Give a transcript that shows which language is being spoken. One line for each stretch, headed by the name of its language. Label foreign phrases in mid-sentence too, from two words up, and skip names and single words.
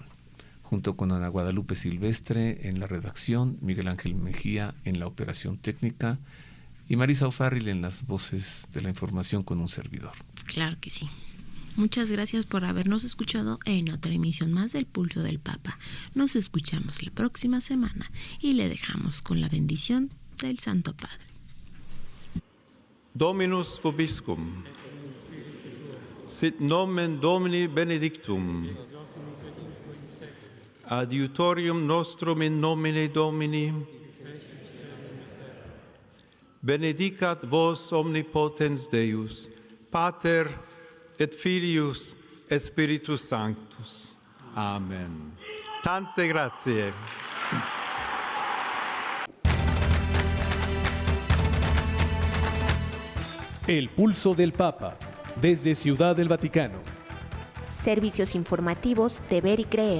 Spanish: Junto con Ana Guadalupe Silvestre en la redacción, Miguel Ángel Mejía en la operación técnica y Marisa O'Farrill en las voces de la información con un servidor. Claro que sí. Muchas gracias por habernos escuchado en otra emisión más del Pulso del Papa. Nos escuchamos la próxima semana y le dejamos con la bendición del Santo Padre.
Latin: Dominus vobiscum. Sit nomen Domini benedictum. Adiutorium nostrum in nomine Domini. Benedicat vos omnipotens Deus, Pater et Filius et Spiritus Sanctus.
Italian: Amen. Tante grazie.
Spanish: El Pulso del Papa, desde Ciudad del Vaticano. Servicios informativos de Ver y Creer.